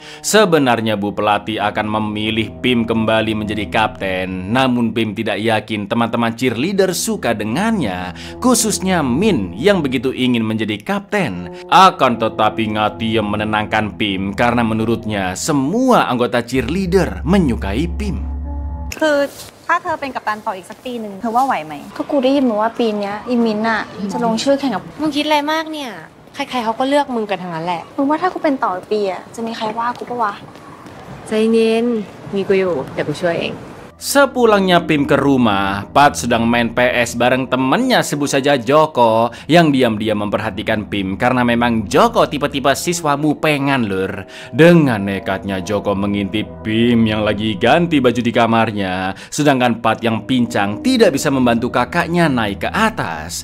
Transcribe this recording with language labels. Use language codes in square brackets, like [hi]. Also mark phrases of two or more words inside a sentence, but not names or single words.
[id] Sebenarnya Bu Pelatih akan memilih Pim kembali menjadi kapten, namun Pim tidak yakin teman-teman cheerleader suka dengannya, khususnya Min yang begitu ingin menjadi kapten. Akan tetapi Ngatiem menenangkan Pim karena menurutnya semua anggota cheerleader menyukai Pim. [th] คือถ้าเธอเป็นกัปตันต่ออีกสักปีหนึ่งเธอว่าไหวไหม ก็กูได้ยินมาว่าปีเนี้ยอีมินน่ะจะลงชื่อแข่งกับ มึงคิดอะไรมากเนี่ยใครๆเขาก็เลือกมึงกันทั้งนั้นแหละ มึงว่าถ้ากูเป็นต่ออีกปีอ่ะจะมีใครว่ากูปะวะ ใจเย็นมีกูอยู่เดี๋ยวกูช่วยเอง [id] Sepulangnya Pim ke rumah, Pat sedang main PS bareng temennya sebut saja Joko yang diam-diam memperhatikan Pim karena memang Joko tipe-tipe siswa mupengan lur. Dengan nekatnya Joko mengintip Pim yang lagi ganti baju di kamarnya, sedangkan Pat yang pincang tidak bisa membantu kakaknya naik ke atas.